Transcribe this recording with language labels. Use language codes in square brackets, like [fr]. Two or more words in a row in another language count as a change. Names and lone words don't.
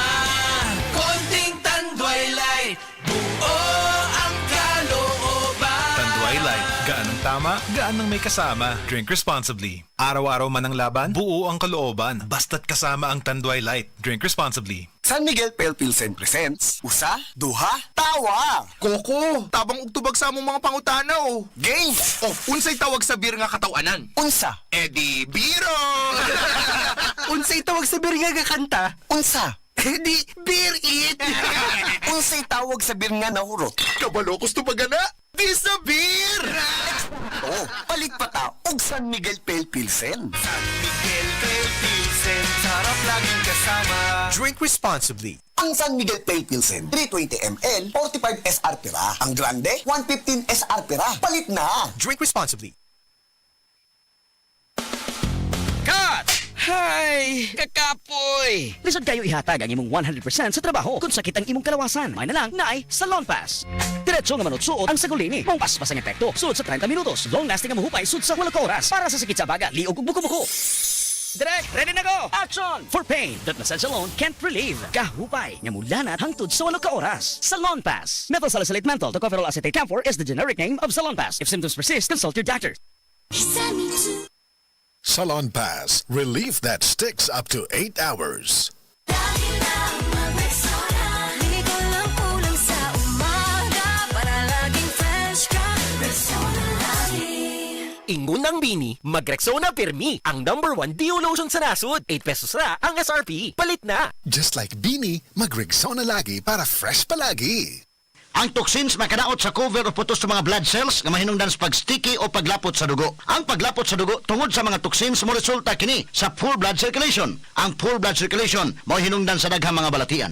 [tl] Konting Tanduay Light, buo ang kalooban. Tanduay Light, gaanong tama, gaanong may kasama. [en] Drink responsibly. [tl] Araw-araw man ang laban, buo ang kalooban. Basta't kasama ang Tanduay Light. [en] Drink responsibly. San Miguel Pale Pilsen presents Usa, Duha, Tawa. [ceb] Koko, tabang ugtubag sa among mga pangutanaw. Games. Oh, unsay tawag sa beer nga katawanan? Unsa. Edi biro. Unsay tawag sa beer nga kanta? Unsa. Edi beer it. Unsay tawag sa beer nga nahurot? Kabalo gusto pagana. Di sa beer. Oh, palit pa ta og San Miguel Pale Pilsen. [tl] San Miguel Pale Pilsen, sarap laging kasama. [en] Drink responsibly. [ceb] Ang San Miguel Pale Pilsen, 320 ml, 45 SR pira. Ang grande, 115 SR pira. Palit na. [en] Drink responsibly. Cut! [ceb] Hay, kakapoy. Lisod kayo ihatag ang imong 100% sa trabaho kung sakit ang imong kalawasan. May na lang naay Salon Pass. Diretso nga manutsuot ang sagulini. Mong paspas ang epekto. Sud sa 30 minutos. [en] Long lasting [ceb] ang mahupay sud sa 8 oras. Para sa sakit sa baga, liog ug buko-buko. [en] Direct, ready na go! Action! For pain that massage alone can't relieve. [ceb] Kahupay, nga mulanat hangtod sa 8 oras. [en] Salon Pass. Methyl salicylate menthol tocopherol acetate camphor is the generic name of Salon Pass. If symptoms persist, consult your doctor. Salon Pass. Relief that sticks up to 8 hours. [ceb] Ingunang Bini, mag-Rexona Permi, ang #1 Dio lotion sa nasod. 8 pesos na ang SRP. Palit na! [en] Just like Beanie, [ceb] mag-Rexona lagi para fresh palagi. Ang toxins makadaot sa cover o putos sa mga [en] blood cells [ceb] nga mahinungdan sa pag-sticky o paglapot sa dugo. Ang paglapot sa dugo tungod sa mga toxins mo resulta kini sa [en] full blood circulation. [ceb] Ang [en] full blood circulation [ceb] mo hinungdan sa daghang mga balatian.